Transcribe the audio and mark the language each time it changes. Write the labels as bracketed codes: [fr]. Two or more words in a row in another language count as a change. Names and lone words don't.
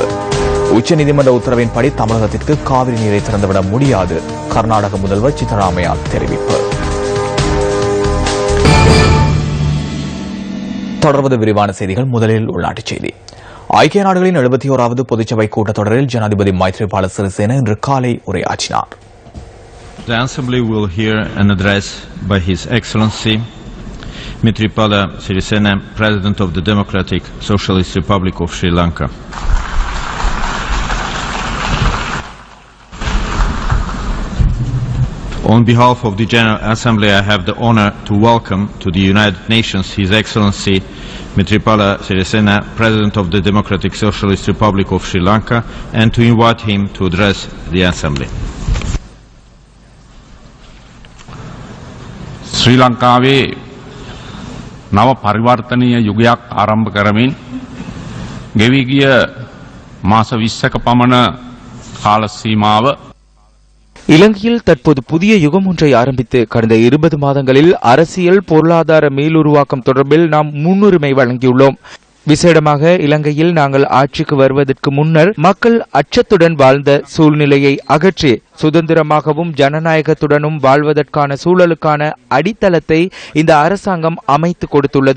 [ta] உச்சநீதிமன்ற உத்தரவின்படி தமிழகத்திற்கு காவிரி நீரை திறந்துவிட முடியாது, கர்நாடக முதல்வர் சித்தராமையா தெரிவிப்பு. தொடர்வது விரிவான செய்திகள். முதலில் உள்நாட்டுச் செய்தி. ஐக்கிய நாடுகளின் 71வது பொதுச்சபை கூட்டத்தொடரில் ஜனாதிபதி மைத்ரிபால சிறிசேன இன்று காலை உரையாற்றினார். [en] The Assembly will hear an address by His Excellency Maithripala Sirisena, President of the Democratic Socialist Republic of Sri Lanka. On behalf of the General Assembly, I have the honor to welcome to the United Nations His Excellency Maithripala Sirisena, President of the Democratic Socialist Republic of Sri Lanka, and to invite him to address the Assembly. [si] ශ්‍රී ලංකාවේ නව පරිවර්තනීය යුගයක් ආරම්භ කරමින් ගෙවී ගිය මාස 20ක පමණ කාල සීමාව [ta] இலங்கையில் தற்போது புதிய யுகம் ஒன்றை ஆரம்பித்து கடந்த 20 மாதங்களில் அரசியல் பொருளாதார மீளுருவாக்கம் தொடர்பில் நாம் முன்னுரிமை வழங்கியுள்ளோம். விசேடமாக இலங்கையில் நாங்கள் ஆட்சிக்கு வருவதற்கு முன்னர் மக்கள் அச்சத்துடன் வாழ்ந்த சூழ்நிலையை அகற்றி சுதந்திரமாகவும் ஜனநாயகத்துடனும் வாழ்வதற்கான சூழலுக்கான அடித்தளத்தை இந்த அரசாங்கம் அமைத்து கொடுத்துள்ளது.